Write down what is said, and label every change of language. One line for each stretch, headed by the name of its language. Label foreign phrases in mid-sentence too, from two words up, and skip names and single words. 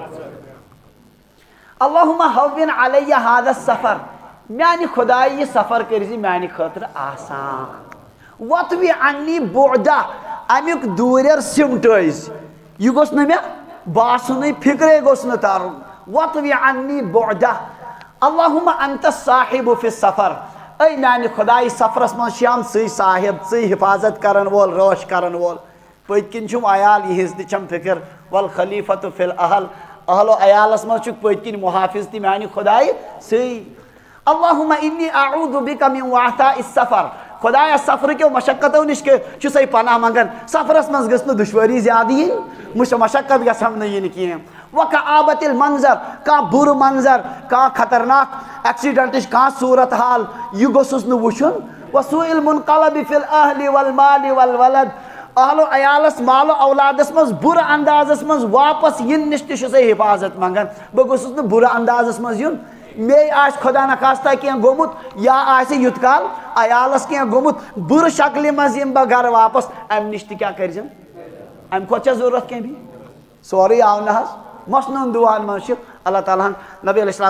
Arabic: اللہم ہون علی ھذا السفر
Kashmiri: میانہ خدائے یہ سفر کرزِ میانہ خاطر آسان
Arabic: وطوی عنی بعدا
Kashmiri: امیک دوریر سمٹائز یہ گوس نہ مے باسن فکرے گوس نہ تارن
Arabic: وطوی عنی بعدا اللہم انت صاحب فی السفر
Kashmiri: اے میانہ خدائی سفرس من شام سی صاحب سی حفاظت کرن وول روش کرن وول پت کن چھم عیال یہز تم فکر
Arabic: والخلیفۃ فی الاہل
Kashmiri: اہل و عیالس من چھ پت کن محافظ تی میانہ خدائی سی
Arabic: اللہم انی اعوذ بک من وعثاء السفر
Kashmiri: خدایا سفر کے مشقتوں نش کے چھسے پناہ منگن سفرس من گژھ نہ دشواری زیادہ ین مشقت گژھم نہ ین کین
Arabic: وکآبت المنظر
Kashmiri: کا بر منظر کا خطرناک ایکسیڈنٹش کا صورت حال یہ گوسس نہ وچھن
Arabic: وسوء المنقلب فی الاہل والمال والولد
Kashmiri: اہل و عیالس مال و اولادس مز بر اندازس مز واپس ین نش تہ چھسے حفاظت منگن بہ گوسس نہ بر اندازس مز ین مے آس خدا نخواستہ کینٛہہ گوٚمُت یا آسہِ یُت کال عیالس کینٛہہ گوٚمُت بُرٕ شکلہِ منٛز یِم بہٕ گرٕ واپس امہِ نِش تہِ کیٛاہ کٔرۍزٮ۪م امہِ کھۄتہٕ چھا ضروٗرت کینٛہہ بیٚیہِ سورُے آو نہ حظ مصنوٗن دُعاہن منٛز چھِ اللہ تعالیٰ ہن نبی
Arabic: علیہ الصلوٰتُ